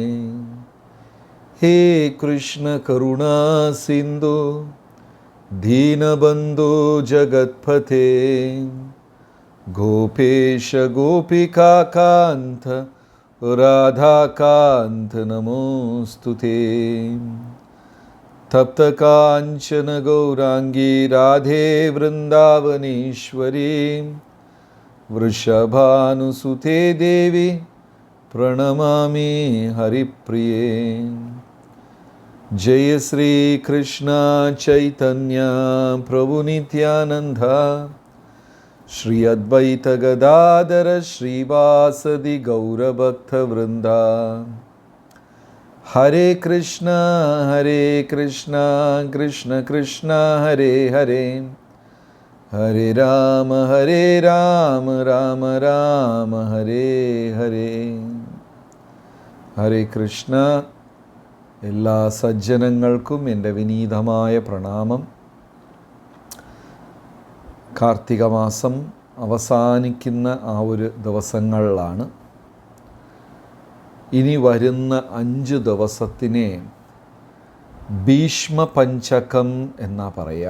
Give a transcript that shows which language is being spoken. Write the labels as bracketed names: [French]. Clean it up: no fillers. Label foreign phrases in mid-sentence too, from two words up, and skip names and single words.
[Sanskrit] ഹേ കൃഷ്ണ കരുണാ സിന്ധു ദീനബന്ധോ ജഗത്പതേ ഗോപേശ ഗോപികാകാന്ത രാധാകാന്ത നമോസ്തുതേ. തപ്തകാഞ്ചന ഗൗരാംഗീ രാധേ വൃന്ദാവനേശ്വരീ വൃഷഭാനുസുതേ ദേവി പ്രണമാമി ഹരിപ്രിയേ. जय श्री कृष्ण चैतन्य प्रभु नित्यानंद श्री अद्वैत गदाधर श्रीवासदि गौरभक्त वृंदा. हरे कृष्ण कृष्ण कृष्ण हरे हरे, हरे राम राम राम हरे हरे. हरे कृष्ण. [Malayalam] എല്ലാ സജ്ജനങ്ങൾക്കും എൻ്റെ വിനീതമായ പ്രണാമം. കാർത്തിക മാസം അവസാനിക്കുന്ന ആ ഒരു ദിവസങ്ങളിലാണ്. ഇനി വരുന്ന 5 ദിവസത്തിനെ ഭീഷ്മ പഞ്ചകം എന്നാ പറയുക.